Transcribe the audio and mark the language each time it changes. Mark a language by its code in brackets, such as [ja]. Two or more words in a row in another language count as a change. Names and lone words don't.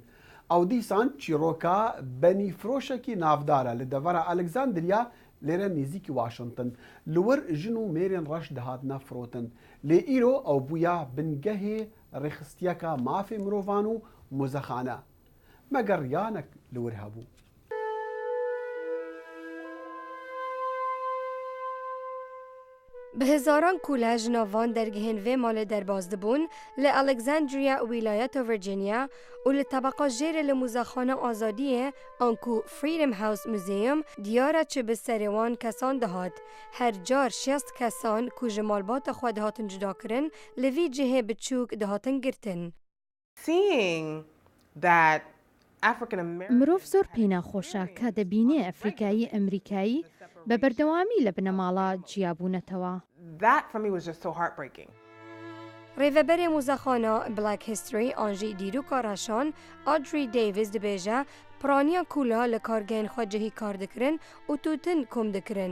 [ku] Ew dîsan çîroka benîfroşekî navdar e li devera Alexandria lêre nêzîkî Washington. Li wir jin û mêrên reş dihatine firotin. Lê îro ew bûya bingehê rêxistiyeka mafê mirovan û muzexane. Meger yanek li wir hebû. به هزاران کوله جناوان درگهن و مال درباز دبون ل الکساندریا ولایت ویرجینیا و ل طبقه جیر لموزخانه آزادیه آنکو فریدم هاوس موزیوم دیاره چه به سروان کسان دهات هر جار 60 کسان کو جمالبات خود دهاتن جدا کرن لوی جهه بچوک دهاتن گرتن. [ckb] مرۆڤ زۆر پێی ناخۆشە کە دەبینێ ئەفریقایی ئەمریکایی بە بەردەوامی لە بنەماڵە جیابوونەتەوە. [ku] ڕێڤەبەرێ موزەخانە بلاک هیستری ئانژی دیروکا ڕەشان ئادری دەیڤیس دەبێژە پرانیان کولا لە کارگەین خۆجهی کار دەکرن و توتن کۆم دەکرن.